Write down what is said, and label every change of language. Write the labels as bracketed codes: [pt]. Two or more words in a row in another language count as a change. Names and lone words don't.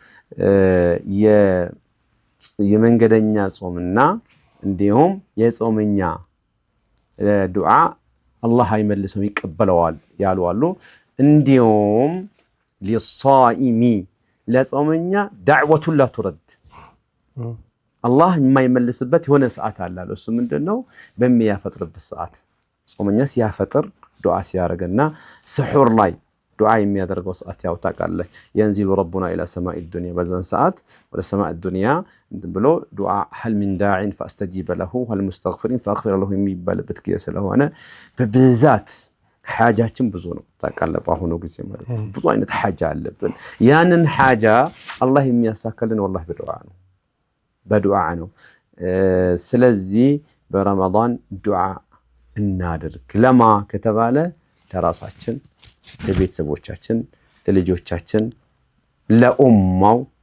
[am] የመንገደኛ ጾምና እንዲሁም የጾመኛ ዱዓ አላህ አይመልሰውም ይቀበለዋል ያሉ አሉ። እንዲሁም ሊሳኢሚ ለጾመኛ [ar] دعوة لا ترد [am] አላህ የማይመልስበት የሆነ ሰዓት አለ። እሱ ምንድነው? በሚያፈጥርበት ሰዓት ጾመኛ ሲያፈጥር ዱዓ ሲያረጋና ስሑር ላይ ዱዓ የሚያደርገው ሰዓት ያው ታውቃለህ። [ar] ينزل ربنا الى سماء الدنيا [am] በዛን ሰዓት ወደ ሰማዕ الدنيا ብሎ ዱዓ [ar] هل من داع فاستجيب له هل مستغفر فاغفر له [am] የሚባልበት ጊዜ ስለሆነ በብዛት ሓጃችን ብዙ ነው ታውቃለህ። በአሁኑ ጊዜ ማለት ብዙ አይነት ሓጃ አለብን። ያንን ሓጃ አላህ የሚያሳካልን والله በዱዓ ነው። ስለዚህ በረመዳን ዱዓ እናድርግ። ለማ ከተባለ ለራሳችን፣ ለቤተሰቦቻችን፣ ለልጆቻችን፣ ለኡማው፣